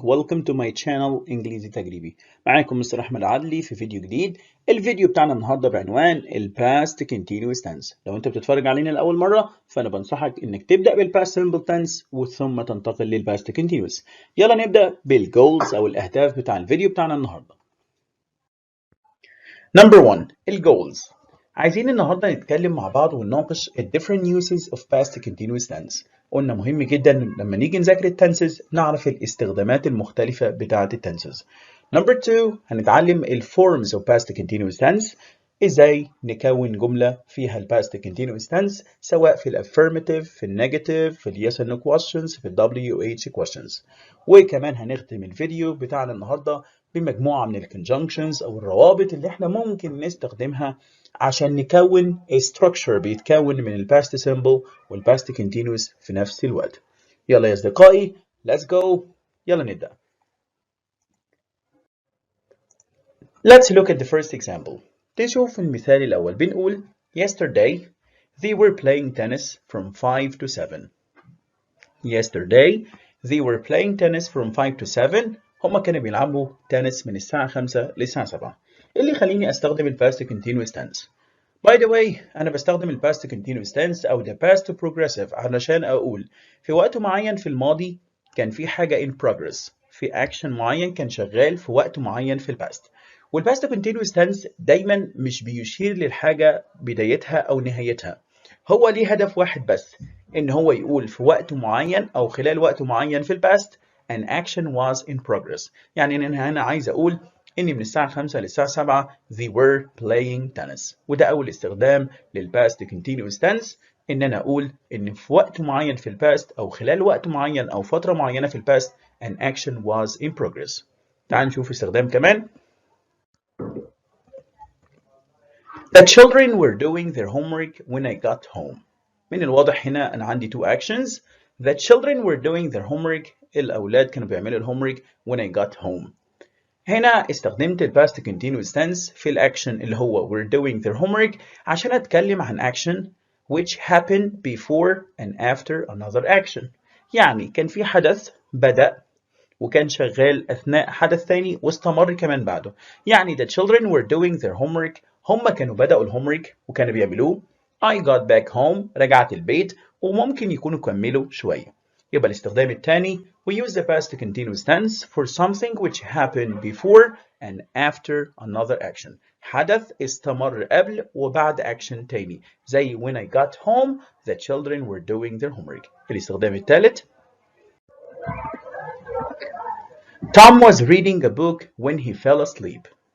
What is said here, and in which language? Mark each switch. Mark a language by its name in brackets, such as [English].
[English] Welcome to my channel [Arabic] إنجليزي تجريبي. معاكم مستر أحمد عدلي في فيديو جديد. الفيديو بتاعنا النهارده بعنوان past continuous tense. لو انت بتتفرج علينا لأول مرة فأنا بنصحك إنك تبدأ past simple tense وثم تنتقل past continuous. يلا نبدأ بالجولز أو الأهداف بتاع الفيديو بتاعنا النهارده. [English] Number 1 الجولز. [Arabic] عايزين النهارده نتكلم مع بعض ونناقش ال different uses of past continuous tense. قلنا مهم جدا لما نيجي نذاكر التنسز نعرف الاستخدامات المختلفة بتاعة التنسز. [English] Number 2 هنتعلم ال forms of past continuous tense. [Arabic] ازاي نكون جملة فيها ال past continuous tense سواء في ال affirmative في ال negative في ال yes and no questions في ال WH questions. وكمان هنختم الفيديو بتاعنا النهارده بمجموعة من ال conjunctions أو الروابط اللي احنا ممكن نستخدمها عشان نكون structure بيتكون من ال past simple وال past continuous في نفس الوقت. يلا يا أصدقائي [English] let's go. [Arabic] يلا نبدأ. [English] Let's look at the first example. [Arabic] نشوف المثال الأول. [English] بنقول yesterday they were playing tennis from 5 to 7. Yesterday they were playing tennis from 5 to 7. [Arabic] هما كانوا بيلعبوا تنس من الساعة 5 للساعة 7. اللي يخليني أستخدم ال past continuous tense. [English] By the way [Arabic] أنا بستخدم ال past continuous tense أو the past progressive علشان أقول في وقت معين في الماضي كان في حاجة in progress، في action معين كان شغال في وقت معين في ال past. وال past continuous tense دايما مش بيشير للحاجة بدايتها أو نهايتها، هو ليه هدف واحد بس، إن هو يقول في وقت معين أو خلال وقت معين في ال past [English] an action was in progress. [Arabic] يعني أنا هنا عايز أقول إن من الساعة 5 للساعة 7 [English] they were playing tennis. [Arabic] وده أول استخدام لل past continuous tense، إن أنا أقول إن في وقت معين في ال past أو خلال وقت معين أو فترة معينة في ال past [English] an action was in progress. [Arabic] تعال نشوف استخدام كمان. [English] The children were doing their homework when I got home. [Arabic] من الواضح هنا أنا عندي two actions. [English] The children were doing their homework. [Arabic] الأولاد كانوا بيعملوا ال [English] homework when I got home. [Arabic] هنا استخدمت ال [English] past continuous tense في الأكشن اللي هو were doing their homework [Arabic] عشان أتكلم عن [English] action which happened before and after another action. [Arabic] يعني كان في حدث بدأ وكان شغال أثناء حدث ثاني واستمر كمان بعده. [English] يعني the children were doing their homework. [Arabic] هم كانوا بدأوا الهومورك وكانوا بيعملوه. [English] I got back home. [Arabic] رجعت البيت وممكن يكونوا كملوا شوية. يبقى الاستخدام الثاني [English] we use the past continuous tense for something which happened before and after another action. [Arabic] حدث استمر قبل وبعد [English] action تاني زي when I got home the children were doing their homework. [Arabic] الاستخدام الثالث [English] Tom was reading a book when he fell asleep.